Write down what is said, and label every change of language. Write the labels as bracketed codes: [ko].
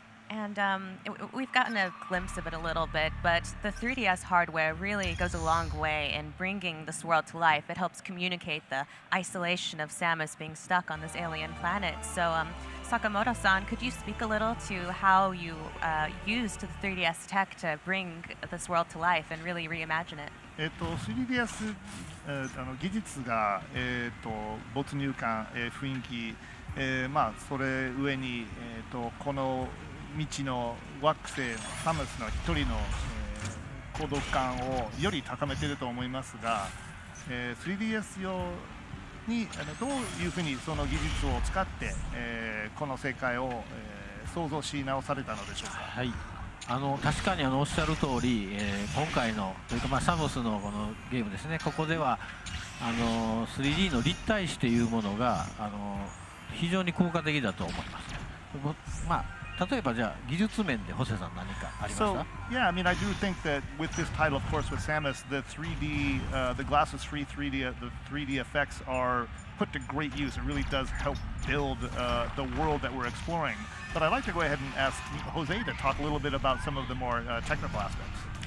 [en] And we've gotten a glimpse of it a little bit, but the 3DS hardware really goes a long way in bringing this world to life. It helps communicate the isolation of Samus being stuck on this alien planet. So Sakamoto-san, could you speak a little to how you used the 3DS tech to bring this world to life and really reimagine it? [ja] 3DS 技術が没入感、雰囲気、それ上にこの未知の惑星サムスの一人の、孤独感をより高めていると思いますが、3DS 用にどういうふうにその技術を使って、この世界を、創造し直されたのでしょうか。はい、確かにおっしゃる通り、今回のというか、サムスのこのゲームですね、ここでは3D の立体視というものが非常に効果的だと思います。例えばじゃあ技術面でホセさん何かありました？ [en] So yeah, I mean, I do think that with this title, of course, with Samus, the 3D, the glasses free 3D, the 3D effects are put to great use. It really does help build the world that we're exploring. But I'd like to go ahead and ask Jose to talk a little bit about some of the more technical aspects.